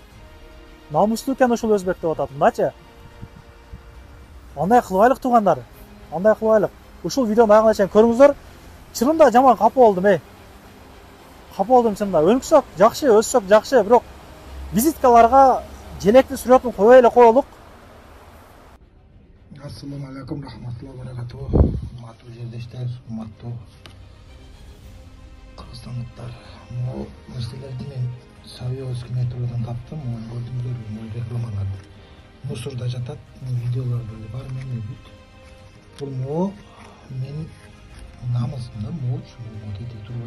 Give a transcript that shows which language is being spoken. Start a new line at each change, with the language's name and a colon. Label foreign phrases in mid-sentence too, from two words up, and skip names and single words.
Kyrgyz: Намустуу экен ошол өзбек деп атат, мындачы. Андай кылбайлык туугандар, андай кылбайлык. Ушул видеону аягына чейин көрүңүздөр. Чынында жаман капа болдум, Капа болдум чынында. Өнүксөк жакшы, өссөк жакшы, бирок визиткаларга желекти сүрөтүн койбой эле коелук.
Arabic: السلام عليكم ورحمة الله وبركاته.
Kyrgyz: Hurmatli жердештер, hurmatli кыргызстандыктар. Бул нерселерди мен Советский метродан таптым. Көрдүңүздөр, бул рекламаларды. Мусорда жатат, видеолор деле бар менде бүт. Бул мен намысымда ушул дейт турбай.